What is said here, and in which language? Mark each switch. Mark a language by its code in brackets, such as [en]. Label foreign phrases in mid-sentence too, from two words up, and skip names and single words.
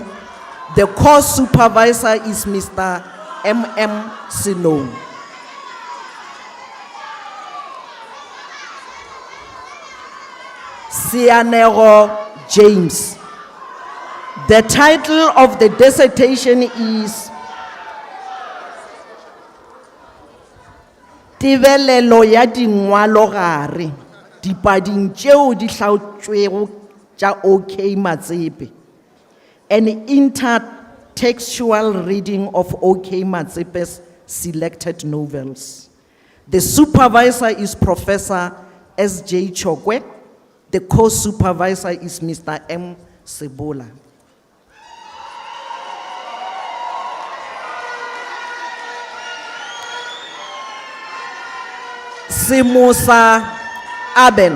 [en] The course supervisor is Mr. M.M. Sinou. Sianego James. The title of the dissertation is [nso] Tebelelo ya dingwalo gare dipading tšeo di hlaotšwego tša OK Matsepe, [en] an intertextual reading of OK Matsepe's selected novels. The supervisor is Professor S.J. Chokwe. The co-supervisor is Mr. M. Sebola. Simusa Aben.